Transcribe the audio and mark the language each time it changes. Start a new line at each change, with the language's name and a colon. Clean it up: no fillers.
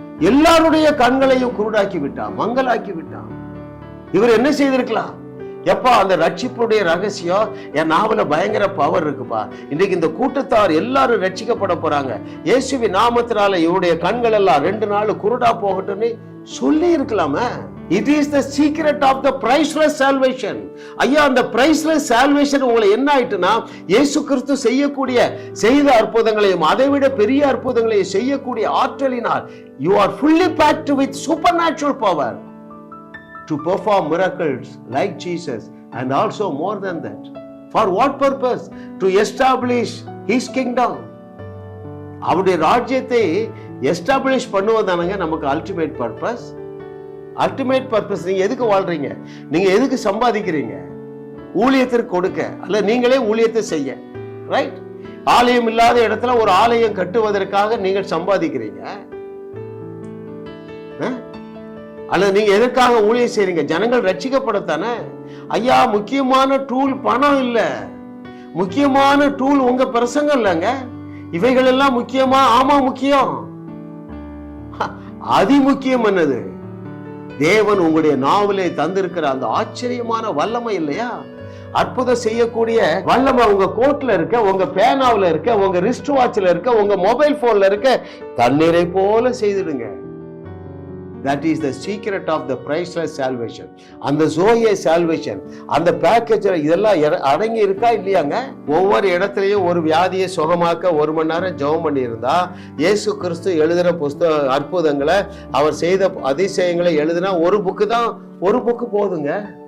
Tamil: எல்லாருடைய கண்களையும் குருடாக்கி விட்டான், மங்கலாக்கி விட்டான். இவர் என்ன செய்திருக்கலாம்? எப்பா அந்த ரட்சிப்புடைய ரகசியம் என் நாவல பயங்கர பவர் இருக்குப்பா. இன்றைக்கு இந்த கூட்டத்தார் எல்லாரும் ரட்சிக்கப்பட போறாங்க. இயேசுவின் நாமத்தினால இவருடைய கண்கள் எல்லாம் 2 நாள் குருடா போகட்டும்னு சொல்லி இருக்கலாமே.
English: It is the secret of the priceless salvation.
Tamil: ஐயா, அந்த priceless salvation உங்களை என்ன ஆயிட்டுனா, இயேசு கிறிஸ்து செய்த அற்புதங்களையும் அதைவிட பெரிய அற்புதங்களையும் செய்யக்கூடிய ஆற்றலினால்
English: you are fully packed with supernatural power to perform miracles like Jesus, and also more than that. For what purpose? To establish his kingdom.
Tamil: அவருடைய ராஜ்யத்தை எஸ்டாப்ளிஷ் பண்ணுவதானங்க நமக்கு
English: Ultimate purpose. Ultimate purpose.
Tamil: நீங்க எதுக்கு வாழ்றீங்க? நீங்க எதுக்கு சம்பாதிக்கிறீங்க? ஊழியத்திற்கு கொடுக்க, அல்ல நீங்களே ஊழியத்தை செய்ய. ரைட்? ஆலயம் இல்லாத இடத்துல ஒரு ஆலயம் கட்டுவதற்காக நீங்கள் சம்பாதிக்கிறீங்க. அல்லது நீங்க எதற்காக ஊழியம் செய்றீங்க? ஜனங்கள் ரட்சிக்கப்படத்தானே. ஐயா, முக்கியமான டூல் பணம் இல்ல, முக்கியமான டூல் உங்க பிரசங்கம் இல்லைங்க. இவைகள் எல்லாம் முக்கியமா? ஆமா முக்கியம். அதி முக்கியம் என்னது? தேவன் உங்களுடைய நாவலை தந்திருக்கிற அந்த ஆச்சரியமான வல்லமை இல்லையா? அற்புதம் செய்யக்கூடிய வல்லமை உங்க கோட்ல இருக்க, உங்க பேனாவில் இருக்க, உங்க ரிஸ்ட் வாட்ச்ல இருக்க, உங்க மொபைல் போன்ல இருக்க. தண்ணீரை போல செய்திடுங்க.
English: That is the secret of the priceless salvation.
Tamil: அந்த Zoe salvation, அந்த பேக்கேஜ்ல இதெல்லாம் அடங்கி இருக்கா இல்லையாங்க? ஒவ்வொரு இடத்துலயும் ஒரு வியாதியை சுகமாக்க 1 மணி நேரம் ஜெபம் பண்ணி இருந்தா, இயேசு கிறிஸ்து எழுதின புஸ்தக அற்புதங்களை, அவர் செய்த அதிசயங்களை எழுதினா ஒரு புக்கு போதுங்க.